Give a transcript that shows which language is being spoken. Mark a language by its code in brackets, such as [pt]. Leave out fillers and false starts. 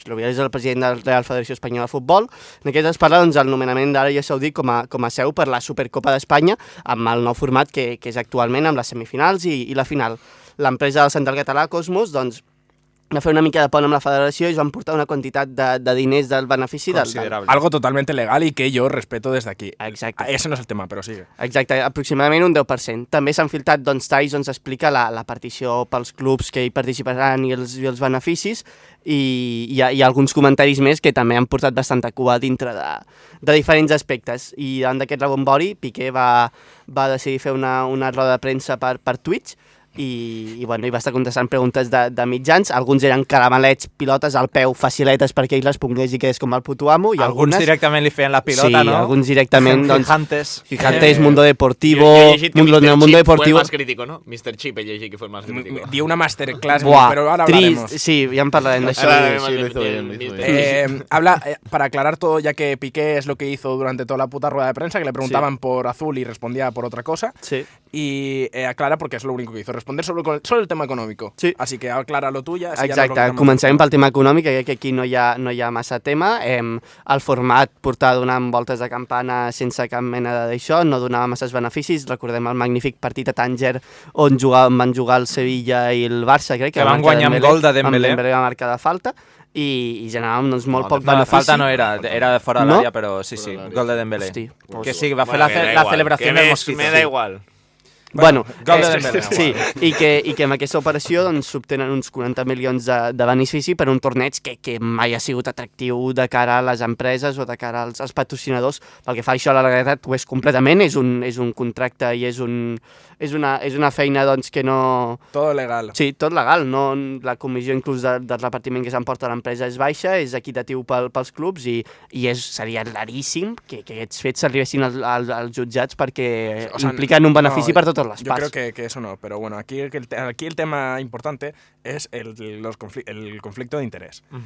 [ca] Rubiales és el president de la Real Federació Espanyola de Futbol. En aquest es parla del nomenament d'Aràbia Saudita com a seu per la Supercopa d'Espanya, amb el nou format que és actualment, amb les semifinals i la final. L'empresa del central català, Cosmos, doncs, va fer una mica de pont amb la federació i es van portar una quantitat de diners del benefici Considerable. [es] Algo totalmente legal y que yo respeto desde aquí. [ca] Exacte. [es] Ese no es el tema, pero sigue. [ca] Exacte, aproximadament un 10%. També s'han filtrat talls on s'explica la partició pels clubs que hi participaran i els beneficis i hi ha alguns comentaris més que també han portat bastanta cua dintre de diferents aspectes. I davant d'aquest rebombori, Piqué va decidir fer una roda de premsa per Twitch i va estar contestant preguntes de mitjans. Alguns eren caramelets, pilotes al peu, faciletes perquè ell respongués i quedés com el puto amo. I alguns directament li feien la pilota, sí, no? Alguns directament, doncs... Gigantes, Mundo Deportivo... [es] Yo [ca] he llegit que [es] Mundo Mr. Chip Deportivo... fue el más crítico, ¿no? Mr. Chip [ca] he llegit que [es] fue el más crítico. Dio una masterclass, Buah, pero ahora hablaremos. [ca] Sí, ya en parlarem d'això. [es] Sí, lo hizo bien. Para aclarar todo, ya que Piqué es lo que hizo durante toda la puta rueda de prensa, que le preguntaban por Azul y respondía por otra cosa. Sí. Y aclara porque es lo único que hizo, responder sobre el tema económico. Sí. Así que aclara lo tuya. [ca] Exacte, començarem pel tema econòmic, crec que aquí no hi ha massa tema. El format portar donant voltes de campana sense cap mena d'això, no donava masses beneficis. Recordem el magnífic partit a Tànger on van jugar el Sevilla i el Barça, crec que van guanyar amb gol de Dembélé. Amb Dembélé va marcar de falta i generàvem doncs, molt poc benefici. No, falta no era de fora de l'àrea, però sí, gol de Dembélé. Hosti, que sí, va fer la celebració del Mosquito. [es] Me da igual. Bueno, [ca] gol de Dembélé. Sí, i que amb aquesta operació doncs, s'obtenen uns 40 milions de benefici per un torneig que mai ha sigut atractiu de cara a les empreses o de cara als patrocinadors. Pel que fa això a la legalitat ho és completament, és un contracte i és una feina doncs, que no... Tot legal. Sí, tot legal. No, la comissió inclús del repartiment que s'emporta l'empresa és baixa, és equitatiu pels clubs i seria raríssim que aquests fets s'arribessin als jutjats perquè impliquen un benefici per totes les parts. [es] Yo creo que eso no, pero bueno, aquí el tema importante es el conflicto de interés.